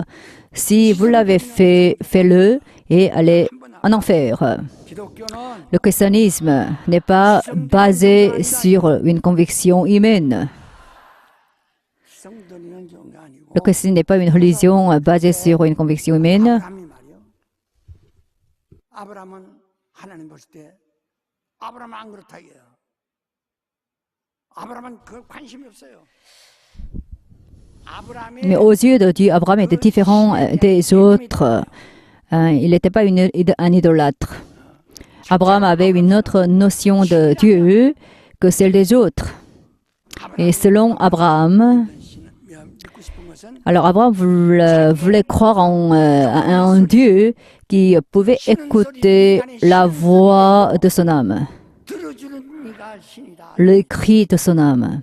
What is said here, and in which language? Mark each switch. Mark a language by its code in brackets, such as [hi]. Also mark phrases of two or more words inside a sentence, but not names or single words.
[fr] Si vous l'avez fait, faites-le et allez en enfer. Le christianisme n'est pas basé sur une conviction humaine. Le christianisme n'est pas une religion basée sur une conviction humaine. [ko] 아브라함은 하나님 보실 때 아브라함은 안 그렇다 이게요. 아브라함은 그 관심이 없어요. [fr] Mais aux yeux de Dieu, Abraham était différent des autres. Il n'était pas un idolâtre. Abraham avait une autre notion de Dieu que celle des autres. Et selon Abraham, alors Abraham voulait croire en un Dieu qui pouvait écouter la voix de son âme, le cri de son âme.